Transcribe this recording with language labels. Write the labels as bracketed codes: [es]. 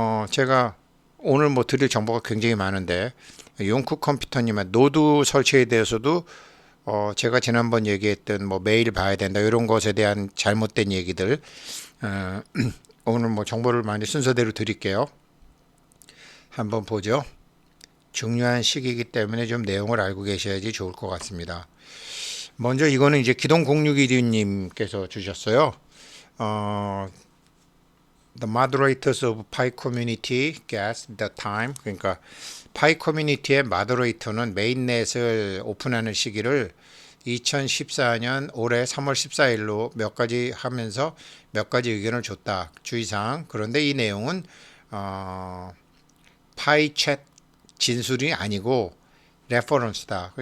[ko] 제가 오늘 드릴 정보가 굉장히 많은데 용쿠 컴퓨터님의 노드 설치에 대해서도 제가 지난번 얘기했던 메일 봐야 된다 이런 것에 대한 잘못된 얘기들 어, 오늘 정보를 많이 순서대로 드릴게요. 한번 보죠. 중요한 시기이기 때문에 좀 내용을 알고 계셔야지 좋을 것 같습니다. 먼저 이거는 이제 기동 0612님께서 주셨어요. [en] 어, The moderators of Pi community guess the time. [ko] 그러니까 파이 커뮤니티의 마더레이터는 메인넷을 오픈하는 시기를 2014년 올해 3월 14일로 몇 가지 하면서 몇 가지 의견을 줬다. 주의사항. 그런데 이 내용은 파이챗 진술이 아니고 레퍼런스다.